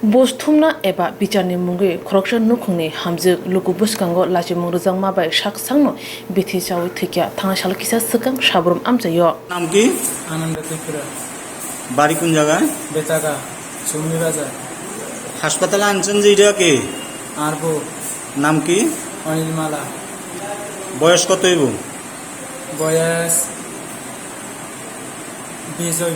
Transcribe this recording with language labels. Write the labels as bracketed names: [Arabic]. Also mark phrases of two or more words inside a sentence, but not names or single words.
[Kok Borok] Bosthumna eba bicarni mungi khoroksha nukhungni hamjik luku buskango Lachimung rwjangma bai shak sangno bithi chawi thwikha thangshal kisa swkang Sabroom amchayo [Bangla] নাম কি? আনন্দ ত্রিপুরা বাড়ি কোন জায়গায়? বেতাগা চুমনি বাজার হাসপাতালে আনছেন যে এটা কে? আর বউ নাম কি? অনিলমালা বয়স কত হইব? বয়স 20 হইব।